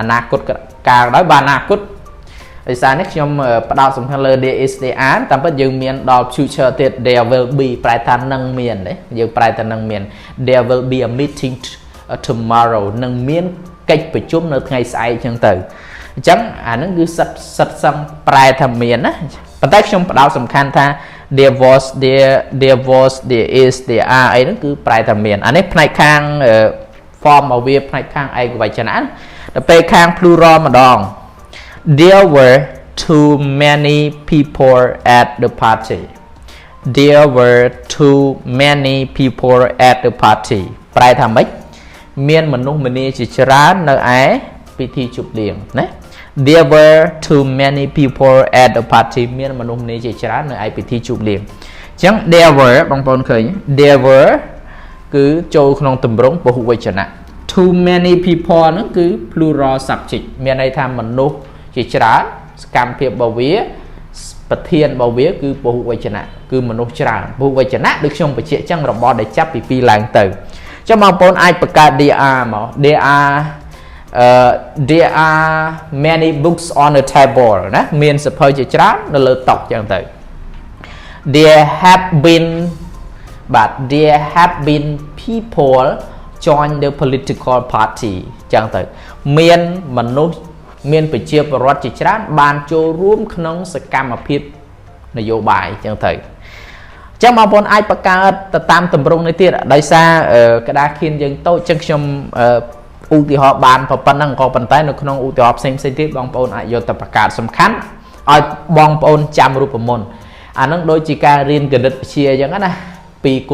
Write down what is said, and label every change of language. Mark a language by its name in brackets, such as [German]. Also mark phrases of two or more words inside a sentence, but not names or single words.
[Khmer] នាគតកាលក៏ដោយបានអនាគតដោយសារនេះខ្ញុំផ្ដោតសំខាន់លើ [English] there is there are [Khmer] តាមពិតយើងមានដល់ future ទៀត [English] there will be [Khmer] ប្រែថានឹងមានទេយើងប្រែថានឹងមាន [English] there will be a meeting tomorrow [Khmer] នឹងមានកិច្ចប្រជុំនៅថ្ងៃស្អែកអញ្ចឹងទៅ អញ្ចឹងអាហ្នឹងគឺសិតសឹងប្រែថាមានណាប៉ុន្តែខ្ញុំផ្ដោតសំខាន់ថា [English] there was there is there are [Khmer] អីហ្នឹងគឺប្រែថាមានអានេះផ្នែកខាង form របស់វាផ្នែកខាងឯកវចនៈដល់ពេល ខាង plural ម្ដង [English] there were too many people at the party there were too many people at the party [Khmer] ប្រែថាម៉េចមានមនុស្សម្នាជាច្រើននៅឯពិ ធីជប់លៀងណា [English] there were too many people at the party [Khmer] មានមនុស្សម្នាជាច្រើននៅឯពិធីជប់លៀងអញ្ចឹង [English] there were [Khmer] បងប្អូនឃើញ [English] there were [Khmer] គឺចូលក្នុងទម្រង់ពហុវចនៈ [English] too many people [Khmer] ហ្នឹងគឺ [English] plural subject [Khmer] មានន័យថាមនុស្សជាច្រើនសកម្មភាពរបស់វាប្រធានរបស់វាគឺពហុវចនៈគឺមនុស្សច្រើនពហុវចនៈដូចខ្ញុំបញ្ជាក់អញ្ចឹងរបស់ដែលចាប់ពី2ឡើងទៅចាំបងប្អូនអាចបង្កើត [English] there are [Khmer] មក [English] there are many books on the table [Khmer] ណាមានសៀវភៅជាច្រើននៅលើតុអញ្ចឹងទៅ [English] there have been people join the political party [Khmer] អញ្ចឹងទៅមានមនុស្សមានប្រជាពលរដ្ឋជាច្រើនបានចូលរួមក្នុងសកម្មភាពនយោបាយអញ្ចឹងទៅចឹងបងប្អូនអាចបង្កើតទៅតាមទម្រង់នេះទៀតដោយសារក្តារ ខៀនយើងតូចចឹងខ្ញុំឧទាហរណ៍បានប៉ុណ្ណឹងក៏ប៉ុន្តែនៅក្នុងឧទាហរណ៍ផ្សេងទៀតបងប្អូនអាចយកទៅបង្កើតសំខាន់ឲ្យបងប្អូនចាំរូបមន្តអានឹងដូចជាការរៀនគណិតវិទ្យាអញ្ចឹងណា2